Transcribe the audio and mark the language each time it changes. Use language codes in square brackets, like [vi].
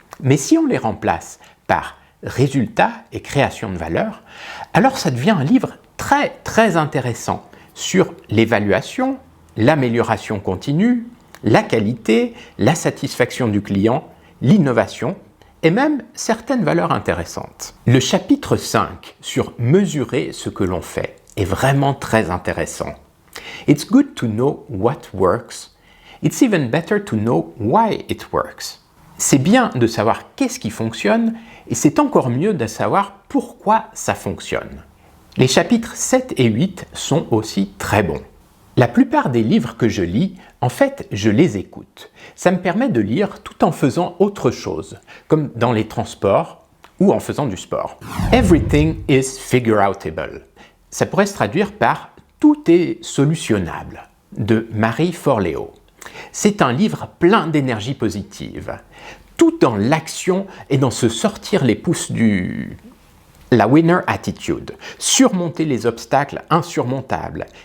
[fr] Mais si on les remplace par résultats et création de valeur, alors ça devient un livre très intéressant sur l'évaluation, l'amélioration continue, la qualité, la satisfaction du client, l'innovation et même certaines valeurs intéressantes. Le chapitre 5 sur mesurer ce que l'on fait est vraiment très intéressant. [en] It's good to know what works. It's even better to know why it works. [fr] C'est bien de savoir qu'est-ce qui fonctionne et c'est encore mieux de savoir pourquoi ça fonctionne. Les chapitres 7 et 8 sont aussi très bons. La plupart des livres que je lis, en fait, je les écoute. Ça me permet de lire tout en faisant autre chose, comme dans les transports ou en faisant du sport. [en] Everything is figure-outable. [fr] Ça pourrait se traduire par « Tout est solutionnable » de Marie Forleo. C'est un livre plein d'énergie positive, tout dans l'action et dans se sortir les pouces la winner attitude, surmonter les obstacles insurmontables.